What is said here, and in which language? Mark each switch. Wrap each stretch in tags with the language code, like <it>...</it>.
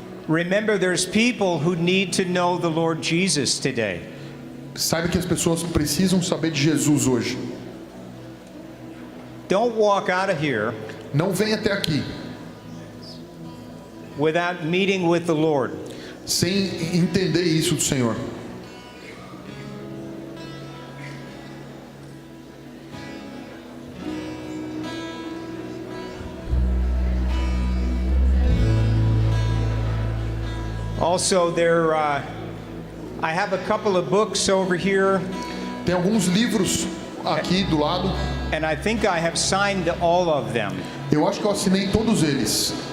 <en>remember there's people who need to know the Lord Jesus today.</en> <pt>Saiba que as pessoas precisam saber de Jesus hoje.</pt> <en>Don't walk out of here</en> <pt>Não venha até aqui</pt> <en>without meeting with the Lord.</en> <pt>sem entender isso do Senhor.</pt> <en>Also, I have a couple of books over here,</en> <pt>Tem alguns livros aqui do lado.</pt> <en>and I think I have signed all of them.</en> <pt>Eu acho que eu assinei todos eles.</pt>